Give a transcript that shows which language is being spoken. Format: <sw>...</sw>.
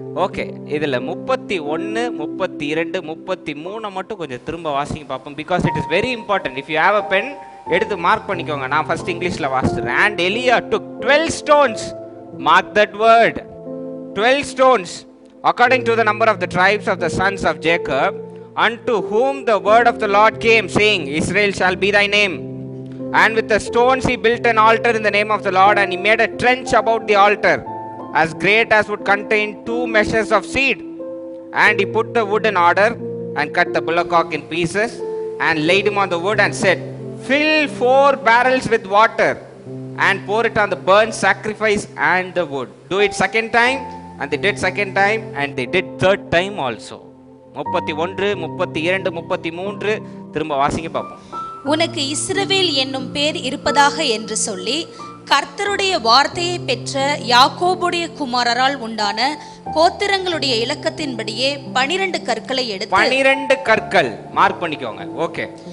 <ta>Okay, இதில் 31, 32, 33 மட்டும் கொஞ்சம் திரும்ப வாசிங்க பார்ப்போம்.</ta> <en>Because it is very important. If you have a pen</en> <ta>எடுத்து மார்க் பண்ணிக்கோங்க. நான் ஃபர்ஸ்ட் இங்கிலீஷில் வாசிக்கிறேன்.</ta> <en>And Elijah took 12 stones, mark that word, 12 stones, according to the number of the tribes of the sons of Jacob, unto whom the word of the Lord came, saying, Israel shall be thy name. And with the stones he built an altar in the name of the Lord, and he made a trench about the altar, as great as would contain 2 measures of seed. And he put the wood in order, and cut the bullock in pieces, and laid him on the wood, and said, Fill 4 barrels with water, and pour it on the burnt sacrifice and the wood. Do it second time. And they did second time, and they did third time also.</en> <ta>31, 32, 33 திரும்ப வாசிங்க பார்ப்போம். உனக்கு இஸ்ரவேல் என்னும் பேர் இருப்பதாக என்று சொல்லி கர்த்தருடைய வார்த்தையை பெற்ற யாக்கோபுடைய குமாரரால் உண்டான கோத்திரங்களுடைய இலக்கத்தின்படியே 12 கற்களை எடுத்து 12 கற்கள் மார்க் பண்ணிக்கோங்க. ஓகே,</ta>